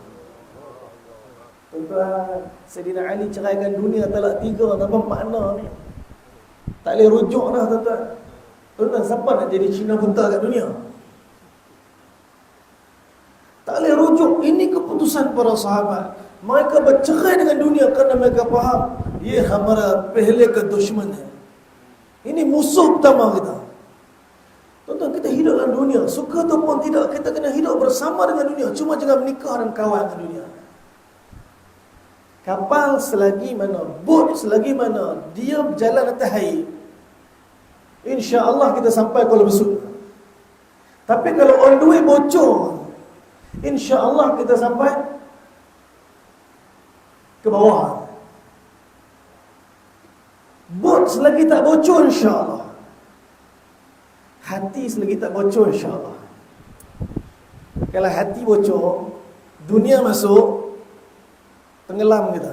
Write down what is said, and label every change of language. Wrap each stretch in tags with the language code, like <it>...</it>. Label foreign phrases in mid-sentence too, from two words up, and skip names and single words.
<ms>Tuan-tuan, Sayyidina Ali ceraikan dunia talak 3, apa makna ni? Tak boleh rujuk dah, tuan-tuan. Tuan-tuan, siapa nak jadi Cina buta kat dunia? Tak boleh rujuk. Ini keputusan para sahabat. Mereka bercerai dengan dunia kerana mereka faham,</ms> <hi>ये हमारा पहले का दुश्मन है.</hi> <ms>Ini musuh pertama kita. Tuan-tuan, kita hidup dalam dunia, suka ataupun tidak, kita kena hidup bersama dengan dunia. Cuma jangan menikah dan kawan dengan dunia. Kapal selagi mana, bot selagi mana dia berjalan atas air, insya-Allah kita sampai Kuala Besut. Tapi kalau</ms> <en>on the way</en> <ms>bocor, insya-Allah kita sampai ke bawah. Bot selagi tak bocor, insya-Allah. Hati selagi tak bocor, insya-Allah. Kalau hati bocor, dunia masuk, tenggelam kita.</ms>